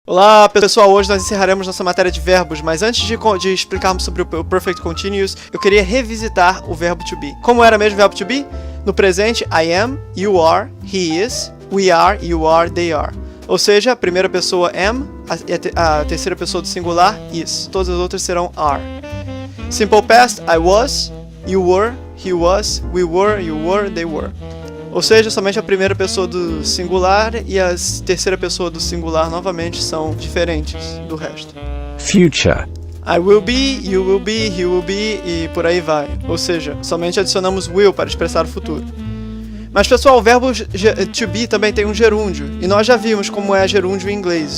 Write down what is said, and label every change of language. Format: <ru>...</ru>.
<pt>Olá pessoal, hoje nós encerraremos nossa matéria de verbos, mas antes de explicarmos sobre o Perfect Continuous, eu queria revisitar o verbo to be. Como era mesmo o verbo to be? No presente,</pt> <en>I am, you are, he is, we are, you are, they are.</en> <pt>Ou seja, a primeira pessoa am, a terceira pessoa do singular, is. Todas as outras serão are.</pt> <en>Simple past, I was, you were, he was, we were, you were, they were.</en> <pt>Ou seja, somente a primeira pessoa do singular e a terceira pessoa do singular novamente são diferentes do resto.</pt> <en>Future. I will be, you will be, he will be</en> <pt>e por aí vai. Ou seja, somente adicionamos will para expressar o futuro. Mas pessoal, o verbo to be também tem um gerúndio. E nós já vimos como é gerúndio em inglês.</pt>